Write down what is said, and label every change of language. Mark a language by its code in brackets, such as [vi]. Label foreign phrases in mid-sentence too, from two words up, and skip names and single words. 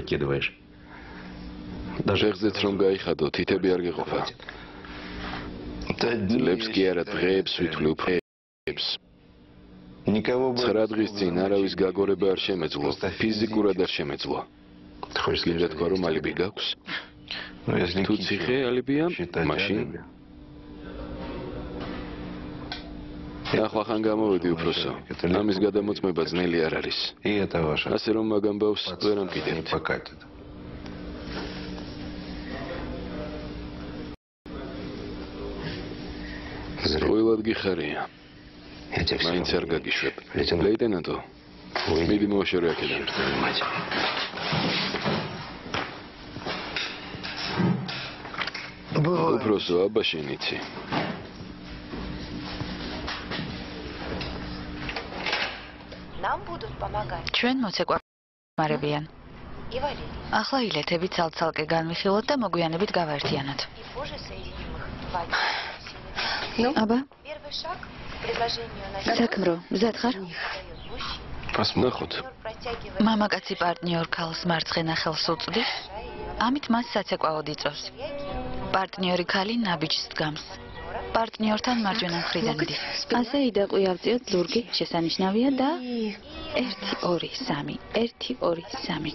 [ka] შეხზეც რომ გაიხადო, თითები არ გეყოფა. წლებს კი არა, დღეებს ვითვლი, უფრებს. 9 დღის წინ არავის გაგორება არ შემეძლო, ფიზიკურად არ შემეძლო. გინდა თქვა რომ ალიბი გაქვს? [ru] Ну, если [ka] თუ ციხე ალიბია, მაშინ ახლა ხან გამოვიდი უფროსო. ამის გადამოწმება ძნელი არ არის. [ru] И это ваше. [ka] ასე რომ მაგ ამბავს ვერ [ru] Не [ka] ამკიდებთ. [ru] покатит. Зря. [ka] ყოველად გიხარია. [ru] Я тебя [ka] მაინც [ru] всё [ka] არ გაგიშვებ. [ru] Лейтенант. [ka] ლეიტენანტო, [ru] Уйди. [ka] მიდი მოაშორე აქედან. [ru] Внимательно. [ka] უფროსო, აბა შენიცი. [ru] Нам будут помогать [ka] ჩვენ მოცეკვარებიან. [ru] и Валерий, [ka] ახლა ილეთები ცალ-ცალკე განვიხილოთ და მოგვიანებით გავაერთიანოთ. [ru] и позже соединим их Вадим усилиями. [ka] აბა, [ru] Первый шаг к предложению начала [ka] საქმრო, მზად ხარ? [ru] дает мужчина. [ka] ნახოთ. [ru] Партнер протягивает [ka] მამაკაცი პარტნიორ ქალს მარცხენა ხელს უწვდის, ამით მას საცეკვაოდ იწევს. [ru] реагирует. [ka] პარტნიორი ქალი ნაბიჯს დგამს. პარტნიორთან მარჯვენა მხრიდან მიდის. ასე იდაყვი ავწიოთ ზურგი, შესანიშნავია და 1 2 3 1 2 3.